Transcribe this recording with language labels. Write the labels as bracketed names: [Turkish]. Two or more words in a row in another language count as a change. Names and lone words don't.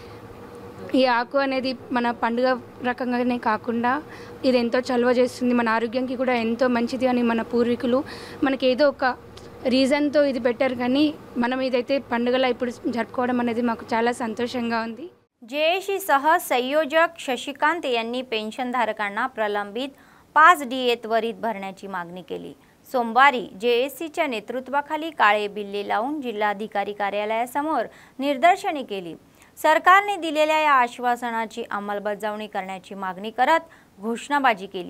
[Telugu] ఈ ఆకు అనేది మన పండుగ రకంగానే కాకుండా ఇది ఎంతో చలువ చేస్తుంది, మన ఆరోగ్యానికి కూడా ఎంతో మంచిది అని మన పూర్వీకులు మనకి ఏదో ఒక రీజన్తో ఇది పెట్టారు, కానీ మనం ఇదైతే పండుగలా ఇప్పుడు జరుపుకోవడం అనేది మాకు చాలా संतोषంగా ఉంది। [Marathi] जेएसी सह संयोजक शशिकांत यांनी पेन्शनधारकांना प्रलंबित 5 DA त्वरित भरण्याची मागणी केली। सोमवारी जेएसीच्या नेतृत्वाखाली काळे बिल्ले लावून जिल्हाधिकारी कार्यालयासमोर निदर्शने केली। सरकारने दिलेल्या या आश्वासनाची अंमलबजावणी करण्याची मागणी करत घोषणाबाजी केली।